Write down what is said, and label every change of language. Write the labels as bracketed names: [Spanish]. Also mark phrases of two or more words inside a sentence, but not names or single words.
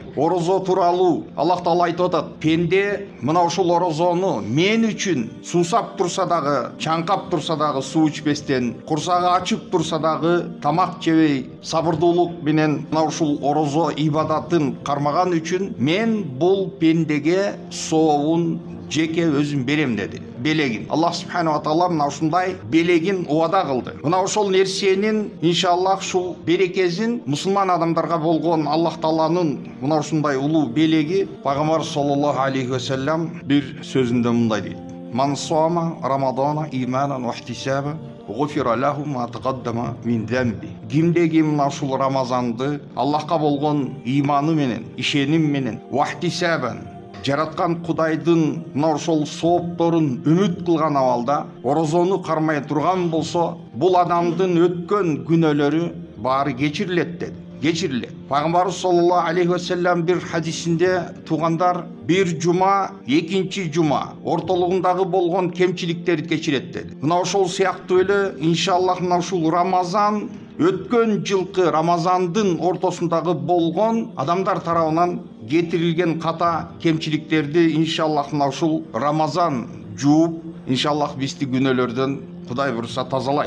[Kyrgyz] Орозо тууралуу Аллах Таала айтып атат: пенде мына ушул орозону мен үчүн суусап турса дагы, чаңкап турса дагы суу ичпестен, курсагы ачып турса дагы тамак жебей, сабырдуулук менен мына ушул орозо ибадатын кармаган үчүн мен бул пендеге сообун жеке өзүм берем деди. Белегин Аллах [Arabic] سبحانه وتعالى [Kyrgyz] мына ушундай белегин убада кылды. Мына ошол нерсенин иншаллах ушул берекесин мусулман адамдарга болгон Аллах Тааланын мына ушундай улуу белеги Пайгамбар [Arabic] صلى الله عليه وسلم [Kyrgyz] бир сөзүндө мындай дейт: [Arabic] "من صام رمضان إيمانا واحتسابا غفر له ما تقدم من ذنبه." [Kyrgyz] Кимдеги мына ушул Рамазанды Аллахка болгон иманы менен, ишеним менен, ва ихтисабан жараткан Кудайдын мына ошол соопторун үмүт кылган абалда орозону кармай турган болсо, бул адамдын өткөн күнөөлөрү баары кечирилет деди. Кечирилет. Пайгамбарыбыз [Arabic] صلى الله عليه وسلم [Kyrgyz] бир хадисинде: туугандар, бир жума экинчи жума ортолугундагы болгон кемчиликтерди кечирет деди. Мына ошол сыяктуу эле иншаллах мына ушул Рамазан өткөн жылкы Рамазандын ортосундагы болгон адамдар тарабынан кетирилген ката кемчиликтерди иншаллах мына ушул Рамазан жууп, иншаллах бизди күнөөлөрдөн Кудай буюрса тазалайт.